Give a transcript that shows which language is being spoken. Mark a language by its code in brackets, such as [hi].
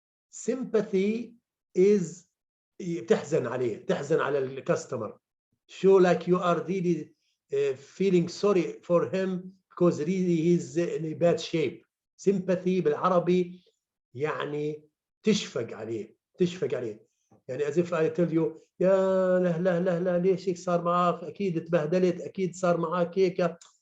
[en] Sympathy is [ar] تحزن عليه, تحزن على الكاستمر. [en] Show like you are really feeling sorry for him because really he's in a bad shape. [ar] Sympathy بالعربي يعني تشفق عليه, تشفق عليه. يعني [en] as if I tell you, [ar] يا لا ليش هيك صار معك؟ أكيد تبهدلت، أكيد صار معك هيك.